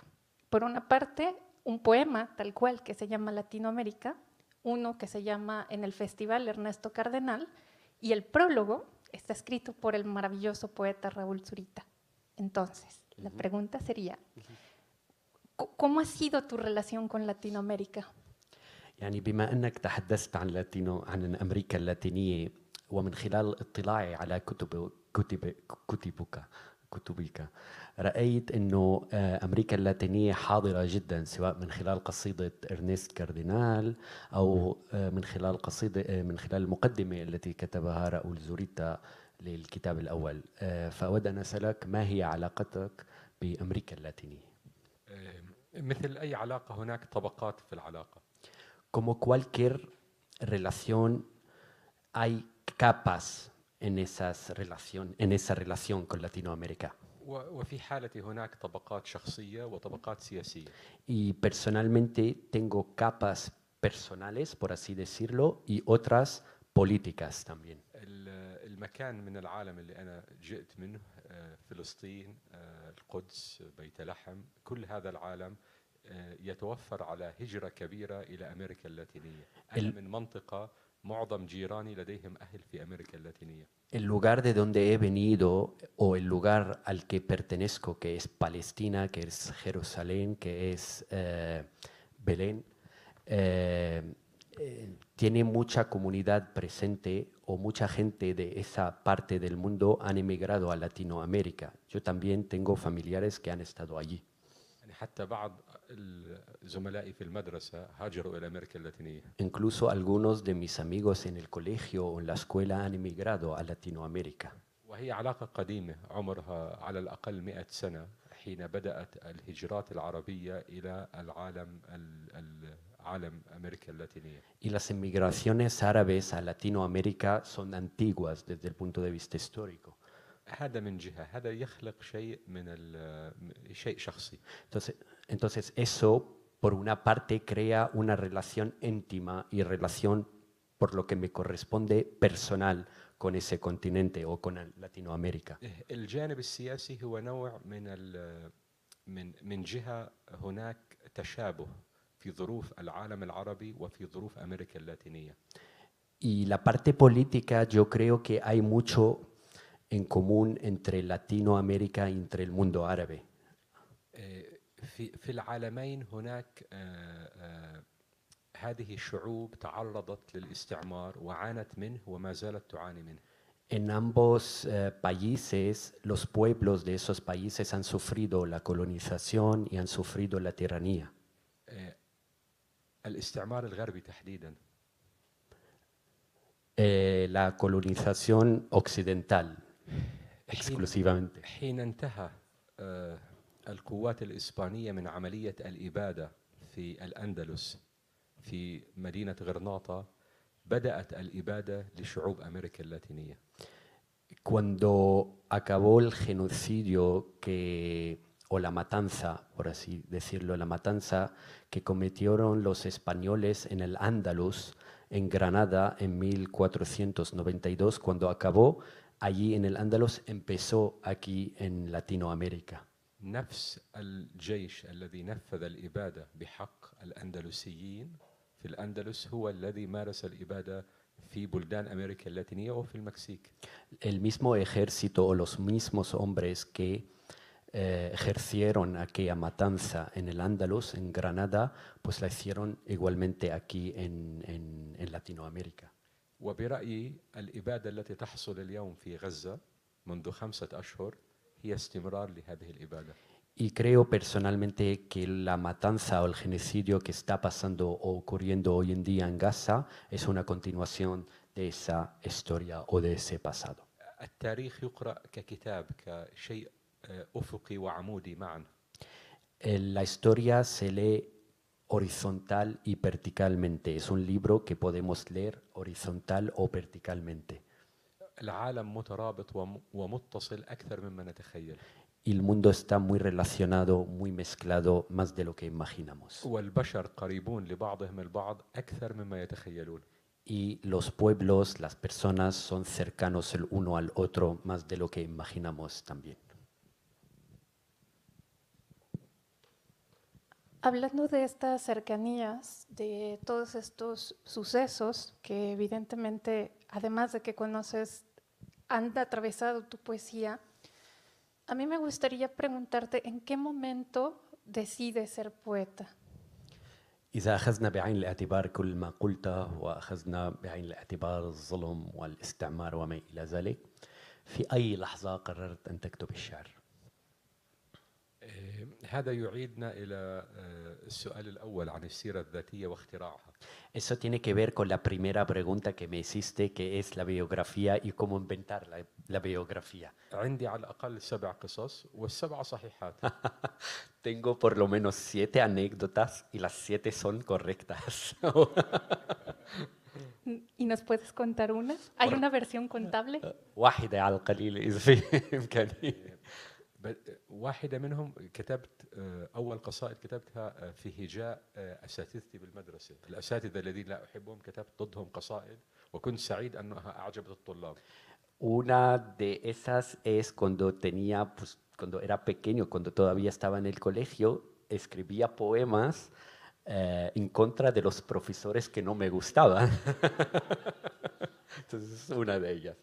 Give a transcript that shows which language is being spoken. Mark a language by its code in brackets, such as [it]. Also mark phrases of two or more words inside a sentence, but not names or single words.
[es] Por una parte, un poema tal cual que se llama Latinoamérica, uno que se llama En el Festival Ernesto Cardenal, y el prólogo está escrito por el maravilloso poeta Raúl Zurita. Entonces, la pregunta sería, ¿cómo ha sido tu relación con Latinoamérica? [ar] يعني بما أنك تحدثت عن أمريكا اللاتينية ومن خلال اطلاعي على كتبك رأيت أنه أمريكا اللاتينية حاضرة جدا، سواء من خلال قصيدة إرنست كاردينال أو من خلال المقدمة التي كتبها راؤول زوريتا للكتاب الأول. فأود أن أسألك ما هي علاقتك بأمريكا اللاتينية؟ مثل أي علاقة هناك طبقات في العلاقة. [es] Como cualquier relación, hay capas en esa relación con Latinoamérica. [ar] وفي حالتي هناك طبقات شخصية وطبقات سياسية. [es] Y personalmente tengo capas personales, por así decirlo, y otras políticas también. [ar] المكان من العالم اللي أنا جئت منه فلسطين، القدس، بيت لحم، كل هذا العالم يتوفر على هجرة كبيرة إلى أمريكا اللاتينية. أنا من منطقة معظم جيراني لديهم أهل في أمريكا اللاتينية. [es] El lugar de donde he venido o el lugar al que pertenezco, que es Palestina, que es Jerusalén, que es Belén, tiene mucha comunidad presente o mucha gente de esa parte del mundo han emigrado a Latinoamérica. Yo también tengo familiares que han estado allí. [ar] حتى بعض زملائي في المدرسة هاجروا إلى أمريكا اللاتينية. [es] Incluso algunos de mis amigos en el colegio o en la escuela han emigrado a Latinoamérica. [ar] وهي علاقة قديمة عمرها على الأقل 100 سنة حين بدأت الهجرات العربية إلى عالم أمريكا اللاتينية. [es] Y las emigraciones árabes a Latinoamérica son antiguas desde el punto de vista histórico. [ar] هذا من جهة، هذا يخلق شيء شيء شخصي. [es] Entonces eso, por una parte, crea una relación íntima y relación, por lo que me corresponde, personal con ese continente o con Latinoamérica. [ar] الجانب السياسي هو نوع من جهة هناك تشابه في ظروف العالم العربي وفي ظروف أمريكا اللاتينية. [es] Y la parte política, yo creo que hay mucho en común entre Latinoamérica y entre el mundo árabe. [ar] في العالمين هناك هذه الشعوب تعرضت للاستعمار وعانت منه وما زالت تعاني منه. [es] En ambos países, los pueblos de esos países han sufrido la colonización y han sufrido la tiranía. [ar] الاستعمار الغربي تحديدا. [es] La colonización occidental exclusivamente. [ar] حين انتهى القوات الإسبانية من عملية الإبادة في الأندلس في مدينة غرناطة بدأت الإبادة لشعوب أمريكا اللاتينية. [es] Cuando acabó el genocidio o la matanza, por así decirlo, la matanza que cometieron los españoles en el Andalus, en Granada, en 1492, cuando acabó allí en el Andalus, empezó aquí en Latinoamérica. [ar] نفس الجيش الذي نفذ الإبادة بحق الأندلسيين في الأندلس هو الذي مارس الإبادة في بلدان أمريكا اللاتينية وفي المكسيك. [es] El mismo ejército o los mismos hombres que ejercieron aquella matanza en el Andalus, en Granada, pues la hicieron igualmente aquí en Latinoamérica. [ar] وبرأيي الإبادة التي تحصل اليوم في غزة منذ 5 أشهر هي استمرار لهذه الإبادة. [es] Y creo personalmente que la matanza o el genocidio que está pasando o ocurriendo hoy en día en Gaza es una continuación de esa historia o de ese pasado. [ar] التاريخ يقرأ ككتاب كشيء أفقي وعمودي معا. [es] La historia se lee horizontal y verticalmente. Es un libro que podemos leer horizontal o verticalmente. [ar] العالم مترابط ومتصل أكثر مما نتخيل. [es] Y el mundo está muy relacionado, muy mezclado, más de lo que imaginamos. [ar] والبشر قريبون لبعضهم البعض أكثر مما يتخيلون. [es] Y los pueblos, las personas son cercanos el uno al otro más de lo que imaginamos también. Hablando de estas cercanías, de todos estos sucesos que evidentemente, además de que conoces, han atravesado tu poesía, a mí me gustaría preguntarte en qué momento decides ser poeta. [ar] إذا أخذنا بعين الاعتبار كل ما قلته وأخذنا بعين الاعتبار الظلم والاستعمار وما إلى ذلك، في أي لحظة قررت أن تكتب الشعر؟ هذا يعيدنا إلى السؤال الأول عن السيرة الذاتية واختراعها. [es] Eso tiene que ver con la primera pregunta que me hiciste, que es la biografía y cómo inventar la biografía. [ar] عندي على الأقل 7 قصص والسبعة صحيحات. [es] Tengo por lo menos 7 anécdotas y las 7 son correctas. ¿Y nos puedes contar una? ¿Hay una versión contable? [ar] واحدة على القليل إذا في إمكانية. واحدة منهم كتبت أول قصائد كتبتها في هجاء أساتذتي بالمدرسة. الأساتذة الذين لا أحبهم كتبت ضدهم قصائد وكنت سعيد أنها أعجبت الطلاب. [es] Una de esas es cuando era pequeño, cuando todavía estaba en el colegio, escribía poemas en contra de los profesores que no me gustaban. Entonces es una de ellas.